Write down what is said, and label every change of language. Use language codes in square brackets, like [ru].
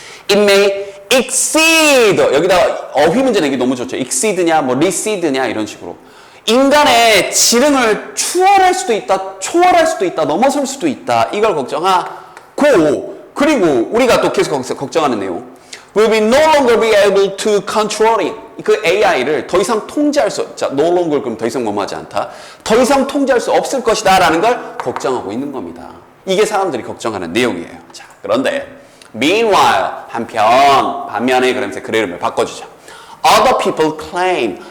[en] It may exceed. [ko] 여기다가 어휘 문제 내기 너무 좋죠. exceed냐, 뭐 reced냐 이런 식으로. 인간의 지능을 추월할 수도 있다, 초월할 수도 있다, 넘어설 수도 있다. 이걸 걱정하고, 그리고 우리가 또 계속 걱정하는 내용. [en] Will be no longer be able to control it. [ko] 그 AI를 더 이상 통제할 수, 자, no longer 그럼 더 이상 뭐뭐하지 않다. 더 이상 통제할 수 없을 것이다 라는 걸 걱정하고 있는 겁니다. 이게 사람들이 걱정하는 내용이에요. 자, 그런데 Meanwhile, 반면에 그러면서 글의 이름을 바꿔주죠. [en] Other people claim.